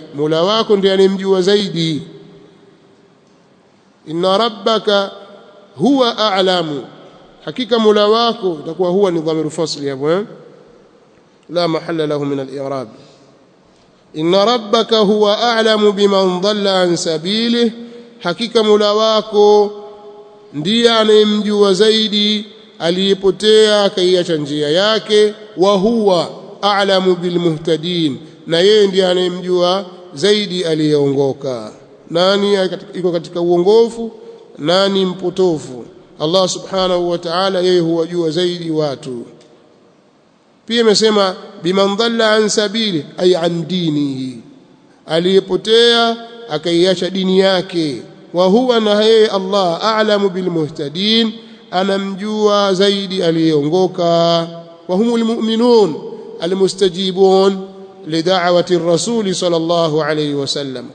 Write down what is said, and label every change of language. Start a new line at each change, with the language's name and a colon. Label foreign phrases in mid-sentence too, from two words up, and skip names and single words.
Swahili: Mola wako ndiye anemjua zaidi.
Arabic: إن ربك هو أعلم,
Swahili: hakika mola wako, itakuwa huwa ni
Arabic: ضمير فصل
Swahili: hapo,
Arabic: لا محل له من الإعراب. إن ربك هو أعلم بمن ضل عن سبيله,
Swahili: hakika mola wako ndiye anemjua zaidi aliyepotea akaiacha njia yake.
Arabic: وهو أعلم بالمهتدين,
Swahili: na yeye ndiye anemjua zaidi aliyeongoka. Nani iko katika uongofu, nani mpotofu? Allah
Arabic: سبحانه وتعالى
Swahili: yeye huwajua zaidi watu. Pia amesema
Arabic: بمن ضل عن سبيل أي عن دينه,
Swahili: aliyepotea akaiacha dini yake.
Arabic: وهو,
Swahili: na yeye Allah,
Arabic: أعلم بالمهتدين,
Swahili: anamjua zaidi aliyeongoka.
Arabic: وهم المؤمنون المستجيبون لدعوة الرسول صلى الله عليه وسلم.